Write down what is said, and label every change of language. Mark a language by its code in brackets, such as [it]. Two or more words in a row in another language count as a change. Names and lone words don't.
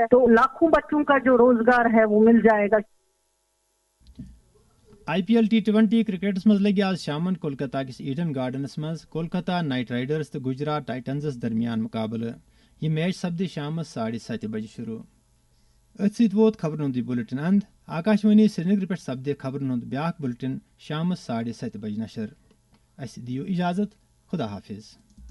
[hi] तो लाखों बच्चों का जो रोजगार है वो मिल जाएगा। [ks] IPL T20 क्रिकेटस मज लगे आज शामन कोलकाता किस ईडन गार्डनस मज कोलकाता नाइट राइडर्स तो गुजरात टाइटंस दरमियान मुकाबले। यह मैच सपदे शाम 7:30 बजे शुरू। अथ वोत खबरन हुंद बुलेटिन अंद। आकाशवाणी श्रीनगर पे सपदे खबरन हुंद ब्याक बुलेटिन शाम 7:30 बजे नशर। अस दियो इजाजत। खुदा हाफिज।